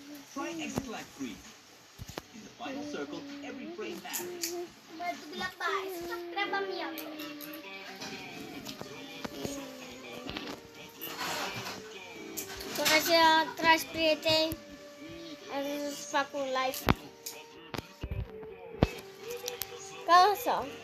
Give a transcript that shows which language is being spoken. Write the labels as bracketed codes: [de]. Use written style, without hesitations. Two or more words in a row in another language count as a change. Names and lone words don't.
[en] Try Extract Free. In the final circle, every frame matters. [ro] Mă duc la baie, să fac treaba mea. După aceea, dragi prieteni, am zis să fac un live. Ca așa.